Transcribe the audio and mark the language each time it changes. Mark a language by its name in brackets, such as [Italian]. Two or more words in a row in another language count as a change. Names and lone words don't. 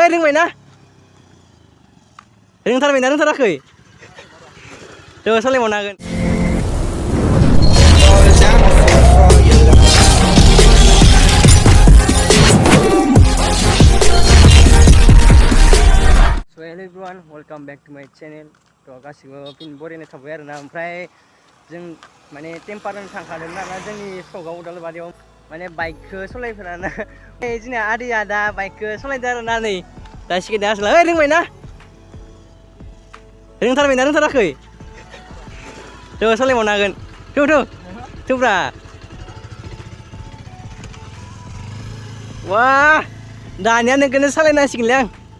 [Bodo] रोंबायना रोंथारबायना रोंथाराखै थ' सालायबावनो हागोन [English] So hello everyone, welcome back to my channel. [Bodo] थ' गासिबो फिन बरायनाय थाबाय आरोना ओमफ्राय जों माने टेम्पारजों थांखादोंमोन आरोना जोंनि सकआव उदालबारियाव माने बाइकखौ सलायफेराना जोंना आदैया दा बाइकखौ सलायदों आरोना नै दा सिखायदों आसोला रोंबायना रोंथारबायना रोंथाराखै थ' सालायबावनो हागोन थ'ब्रा वा दानिया नोंखौनो सालायनांसिगोनलै आं